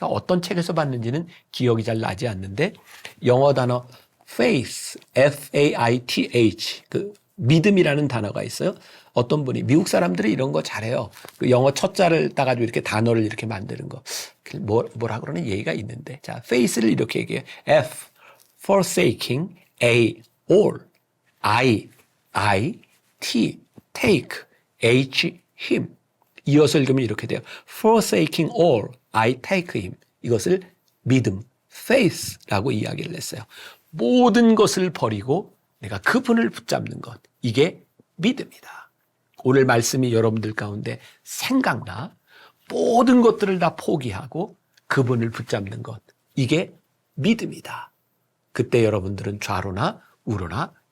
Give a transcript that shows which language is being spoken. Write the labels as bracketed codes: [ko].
[ko] 제가 어떤 책에서 봤는지는 기억이 잘 나지 않는데 영어 단어 faith, F-A-I-T-H, 그 믿음이라는 단어가 있어요. 어떤 분이 미국 사람들이 이런 거 잘해요. 그 영어 첫자를 따가지고 이렇게 단어를 이렇게 만드는 거. 뭐라 그러는 예의가 있는데. 자, faith를 이렇게 얘기해요. [en] F, forsaking, A, all, I, T, take, H, him. [ko] 이어서 읽으면 이렇게 돼요. [en] Forsaking all, I take him. [ko] 이것을 믿음, faith라고 이야기를 했어요. 모든 것을 버리고 내가 그분을 붙잡는 것. 이게 믿음이다. 오늘 말씀이 여러분들 가운데 생각나 모든 것들을 다 포기하고 그분을 붙잡는 것. 이게 믿음이다. 그때 여러분들은 좌로나 우로나